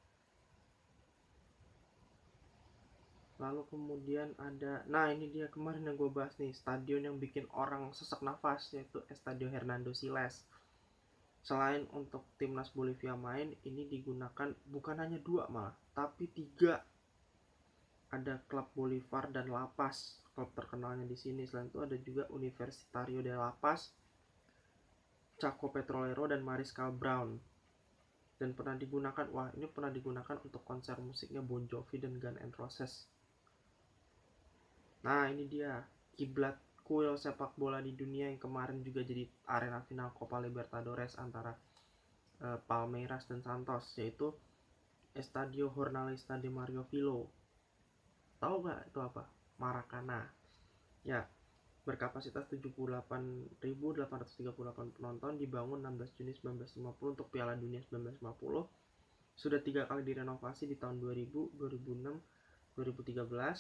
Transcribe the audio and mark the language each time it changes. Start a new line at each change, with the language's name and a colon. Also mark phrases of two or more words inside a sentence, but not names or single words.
Indonesian: Lalu kemudian ada, nah ini dia kemarin yang gue bahas nih, stadion yang bikin orang sesak nafas, yaitu Estadio Hernando Siles. Selain untuk timnas Bolivia main, ini digunakan bukan hanya 2 malah, tapi 3. Ada klub Bolivar dan La Paz, klub terkenalnya di sini. Selain itu ada juga Universitario de La Paz, Chaco Petrolero, dan Mariscal Brown. Dan pernah digunakan untuk konser musiknya Bon Jovi dan Guns N' Roses. Nah ini dia kiblat kuil sepak bola di dunia yang kemarin juga jadi arena final Copa Libertadores antara Palmeiras dan Santos, yaitu Estadio Jornalista de Mario Filho. Tahu gak itu apa? Maracana. Ya, berkapasitas 78.838 penonton, dibangun 16 Juni 1950 untuk Piala Dunia 1950. Sudah 3 kali direnovasi di tahun 2000, 2006, 2013.